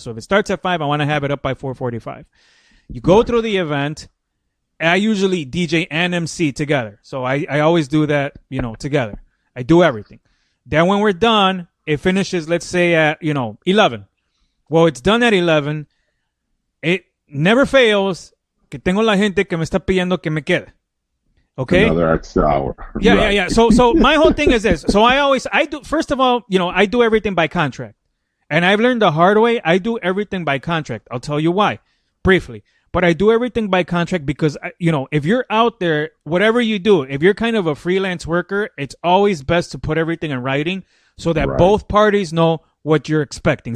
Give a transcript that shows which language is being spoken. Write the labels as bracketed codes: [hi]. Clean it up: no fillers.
[en] So if it starts at 5, I want to have it up by 4:45. You go through the event. I usually DJ and MC together. So I always do that, together. I do everything. Then when we're done, it finishes, let's say at, 11. Well, it's done at 11. It never fails [es] que tengo la gente que me está pidiendo que me quede. [en] Okay? Another extra hour. Yeah. So my whole thing is this. So first of all, I do everything by contract. And I've learned the hard way. I do everything by contract. I'll tell you why briefly. But I do everything by contract because, if you're out there, whatever you do, if you're kind of a freelance worker, it's always best to put everything in writing so that both parties know what you're expecting.